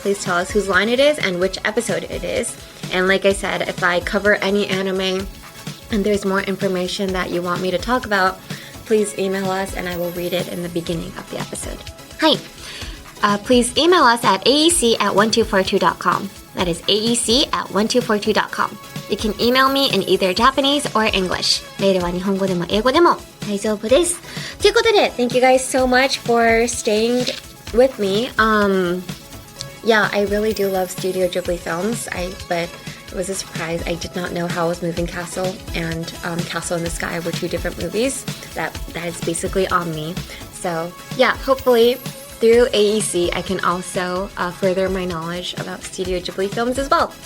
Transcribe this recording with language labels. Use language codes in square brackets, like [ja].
[en] Please tell us whose line it is and which episode it is. And like I said, if I cover any anime and there's more information that you want me to talk about, please email us and I will read it in the beginning of the episode. Hi. Please email us at aec@1242.com. That is aec@1242.com. You can email me in either Japanese or English. [ja] メールは日本語でも英語でも大丈夫です。ということで、 [en] Thank you guys so much for staying with me. Yeah, I really do love Studio Ghibli films. But it was a surprise. I did not know Howl's Moving Castle and Castle in the Sky were two different movies. That is basically on me. So yeah, hopefully through AEC, I can also further my knowledge about Studio Ghibli films as well.